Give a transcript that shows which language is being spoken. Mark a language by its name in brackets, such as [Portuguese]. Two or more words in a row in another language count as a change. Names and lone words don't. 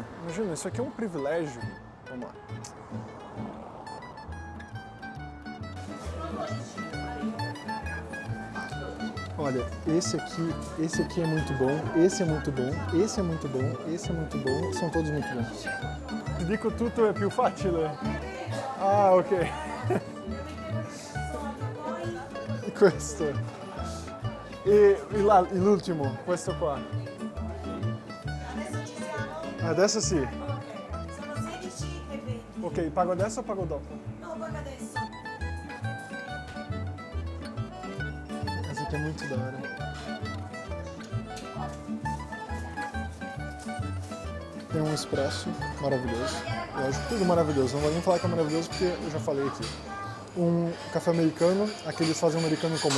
[Portuguese] Imagina, isso aqui é um privilégio. Vamos lá. Olha, esse aqui é muito bom, esse é muito bom, esse é muito bom, esse é muito bom, são todos muito bons. [Italian] Dico tutto è più facile. Ah, ok. Questo. E l'ultimo, questo qua. Adesso sì. Sono 16,20. Ok, pago adesso o pago dopo? No, paga adesso. [Portuguese] Essa aqui é muito da hora. Tem um expresso maravilhoso. Lógico, tudo maravilhoso. Não vou nem falar que é maravilhoso porque eu já falei aqui. Um café americano, aqui eles fazem um americano como?